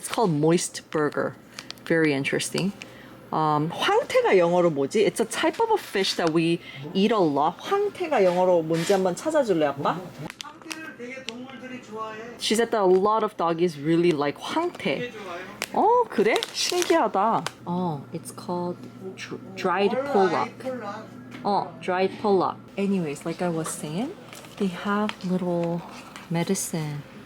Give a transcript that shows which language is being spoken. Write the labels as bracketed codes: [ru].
[en] It's called Moist Burger. Very interesting. [ko] 황태가 영어로 뭐지? [en] It's a type of a fish that we eat a lot. [ko] 황태가 영어로 뭔지 한번 찾아줄래, 아빠? 황태를 되게 동물들이 좋아해. [en] She said that a lot of doggies really like 황태. [ko] 어, 그래? 신기하다. [en] Oh, it's called dried pollock. Oh, dried pollock. Anyways, like I was saying, they have little medicine.